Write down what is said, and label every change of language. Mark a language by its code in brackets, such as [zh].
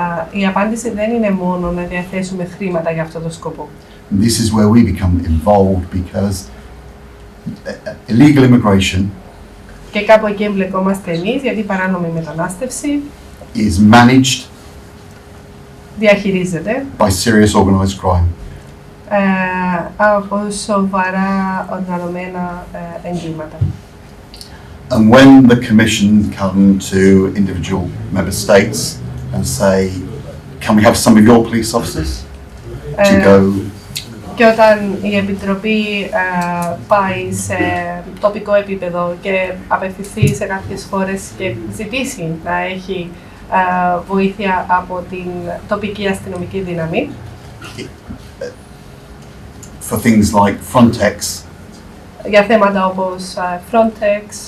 [el] η απάντηση δεν είναι μόνο να διαθέσουμε χρήματα για αυτό το σκοπό. [en] This is where we become involved because illegal immigration [el] Και κάπου εκεί εμπλεκόμαστε εμείς, γιατί η παράνομη μετανάστευση [en] is managed [el] διαχειρίζεται [en] by serious organized crime. [el] Από σοβαρά οργανωμένα εγκλήματα. [en] And when the Commission come to individual member states and say, can we have some of your police officers to go? [el] Και όταν η Επιτροπή πάει σε τοπικό επίπεδο και απευθυνθεί σε κάποιες χώρες και ζητήσει να έχει βοήθεια από την τοπική αστυνομική δύναμη, [en] For things like Frontex, [el] για θέματα όπως Frontex,